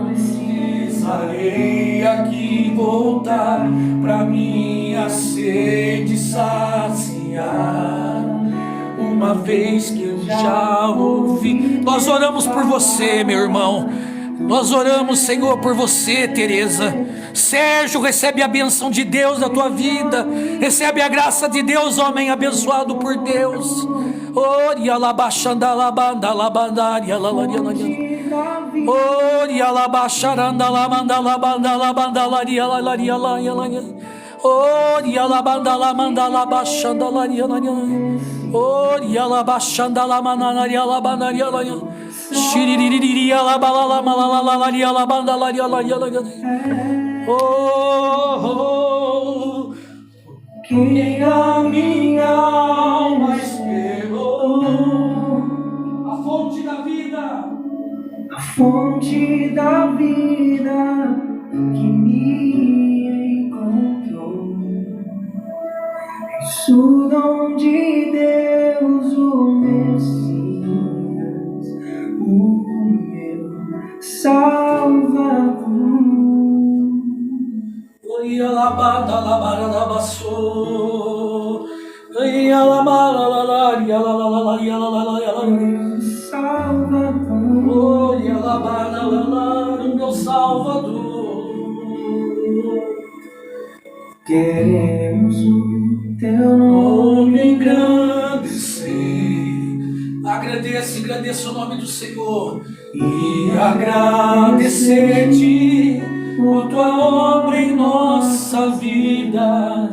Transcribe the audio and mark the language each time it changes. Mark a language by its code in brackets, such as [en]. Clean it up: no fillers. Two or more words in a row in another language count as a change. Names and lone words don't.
[pt] precisarei aqui voltar pra minha sede saciar. uma vez que eu já ouvi. Nós oramos por você, meu irmão. Nós oramos, Senhor, por você, Teresa. Sérgio, recebe a bênção de Deus na tua vida. Recebe a graça de Deus, homem abençoado por Deus. Oria labaxanda labanda labandaria lalarianaria. Oria labaxaranda labanda labanda labanda laria lalaria laria. Oria labanda lamanda labaxanda laria laria. Oria labaxanda lamanaria labandaria laria. Shiririria labala laria labanda laria laria laria. Oh, que a minha alma esperou a fonte da vida, a fonte da vida que me encontrou. Isso dom de Deus, o Messias, o meu Salvador. Ia labada labada baçou, ia labada laria laria laria. Salvador, Ia labada laria, meu Salvador. queremos o teu nome Engrandecer. Agradeça o nome do Senhor e agradecer-te por tua obra em nossa vida.